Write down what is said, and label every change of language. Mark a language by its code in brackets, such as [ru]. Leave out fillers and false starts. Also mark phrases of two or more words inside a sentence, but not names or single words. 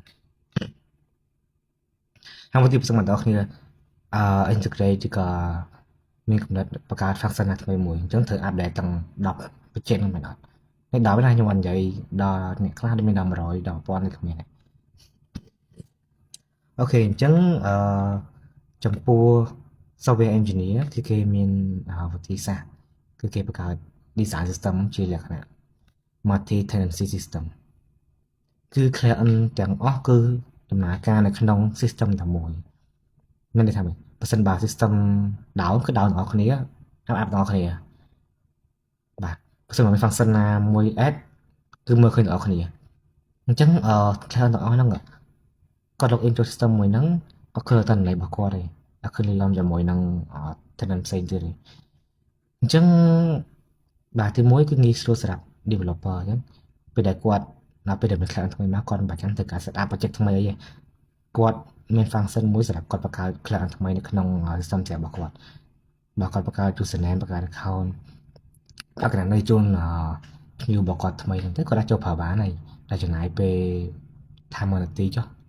[km] ហើយមួយទៀតបើសិនបើអ្នកនរគ្នាintegrate ឬក៏មានកំណត់បង្កើត function ណាថ្មីមួយអញ្ចឹងត្រូវ update ទាំង10 project ហ្នឹងមែនអត់នេះ10ណាខ្ញុំអត់និយាយដល់អ្នកខ្លះដែលមានដល់100ដល់1000នេះគ្មានទេ អូខេអញ្ចឹងចំពោះ [en] software engineer [km] គឺគេមានវិធីសាស្ត្រគឺគេបង្កើត [en] design system [km] ជាលក្ខណៈ [en] multi tenancy system [km] គឺ client ទាំងអស់គឺដំណើរការនៅក្នុង system តែមួយមានន័យថាម៉េចបើសិនបើ [en] system down [km] គឺ down ទាំងអស់គ្នា up ទាំងអស់គ្នាបាទបើសិនបើមាន function ណាមួយ add គឺមើលឃើញទាំងអស់គ្នាអញ្ចឹងclient ទាំងអស់ហ្នឹងគាត់ [en] log in [km] ចូល system មួយ ហ្នឹងគាត់ឃើញតែន័យរបស់គាត់ទេអត់ឃើញលេខឡំជាមួយនឹង tenant ផ្សេងទៀតទេអញ្ចឹងបាទទីមួយគឺងាយស្រួលសម្រាប់ developer អញ្ចឹងពេលដែល គាត់ដល់ពេលដែលមាន client ថ្មីមកគាត់មិនបាច់ចាំត្រូវការ [en] set up project [km] ថ្មីអីទេគាត់មាន function មួយសម្រាប់គាត់បង្កើត client ថ្មីនៅក្នុង system របស់គាត់បើគាត់បង្កើត username បង្កើត account អក្ខរនៃជូនភ្ញៀវរបស់គាត់ថ្មីហ្នឹងទៅគាត់អាចចូលប្រើបានហើយតែចំណាយពេលថា1នាទីចុះ